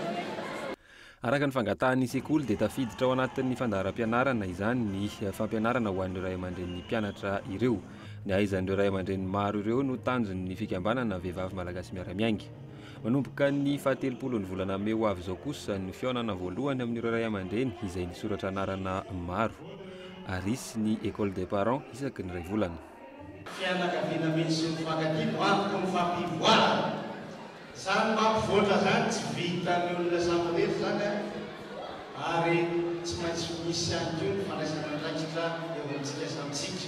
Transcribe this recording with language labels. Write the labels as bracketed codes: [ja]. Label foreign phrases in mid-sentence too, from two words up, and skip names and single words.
[mg] Araka ny fangatahan'ny sekoly dia tafiditra ao anatin'ny fandaharam-pianarana izany ny fampianarana ho an'ireo ray aman-dren'ny mpianatra ireo. Ny ahaizan'ireo ray aman-dreny maro ireo no tanjon'ny fikambanana vehivavy malagasy miara-miainga. Manomboka ny 17 volana May ho avy izao kosa ny fihaonana voalohany amin'ireo ray aman-dreny izay nisoratra anarana maro. Arisy ny [fr] école des parents [mg] isaky ny 2 volana. Fianakaviana misy mifankatia antoka mifampivoarana. Zany mampivoatra zany tsy vitan'ny olona samy rehetra zany ary tsy maintsy misy ihany koa ny fandraisana andraikitra eo amintsika samitsika.